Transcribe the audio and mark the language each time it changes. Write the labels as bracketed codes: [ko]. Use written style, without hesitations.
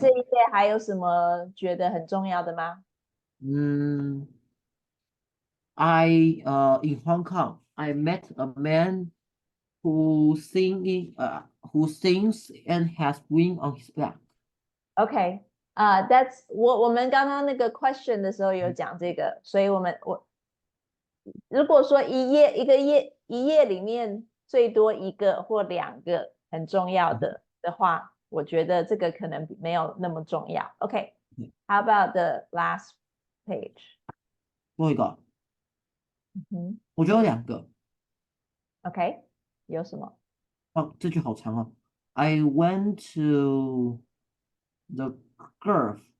[zh] 这一页还有什么觉得很重要的吗？ [en] in Hong Kong, I met a man who sings and has wing on his back. Okay, that's [zh] 我们刚刚那个 question 的时候有讲这个，所以如果说一页里面最多一个或两个很重要的话，我觉得这个可能没有那么重要。 [en] Okay, how about the last page? [zh] 最后一个，我觉得有两个。 Okay, 有什么？这句好长哦。 [en] I went to the Gulf